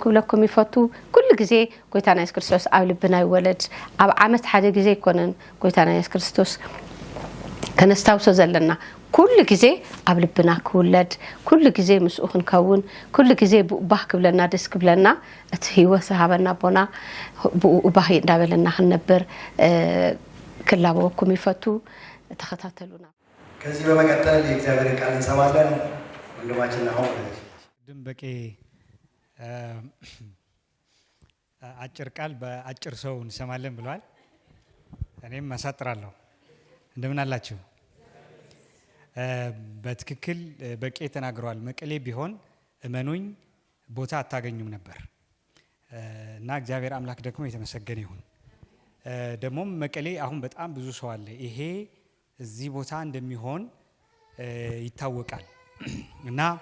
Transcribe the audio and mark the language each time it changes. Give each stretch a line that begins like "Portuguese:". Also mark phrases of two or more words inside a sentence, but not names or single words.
Tigrinya: ክብለኩም ይፈቱ ኩሉ ግዜ ጎይታና ኢየሱስ ክርስቶስ ኣብ ልብና ይወለድ ኣብ ዓመት ሓደ ግዜ ይኮነን ጎይታና ኢየሱስ ክርስቶስ ከነስታውሶ ዘለና ኩሉ ግዜ ኣብ ልብና ክውለድ ኩሉ ግዜ ምስኡ ክንከውን ኩሉ ግዜ ባህ ክብለና ደስ ክብለና እቲ ህይወት ሃበና ቦና ባህ እንዳበለና ክንነብር ክላበወኩም ይፈቱ ተኸታተሉና
Amharic: ከዚህ በመቀጠል የእግዚአብሔር ቃል እንሰማለን ወንድማችን ነው ድንበቄ አጭር ቃል በአጭር ሰው እንሰማለን ብሏል እኔም አሳጥራለሁ እንደምን አላችሁ በትክክል በቄ ተናግሯል መቀሌ ቢሆን እመኑኝ ቦታ አታገኙም ነበር እና እግዚአብሔር አምላክ ደግሞ የተመሰገነ ይሁን ደግሞ መቀሌ አሁን በጣም ብዙ ሰው አለ ይሄ እዚህ ቦታ እንደሚሆን ይታወቃል እና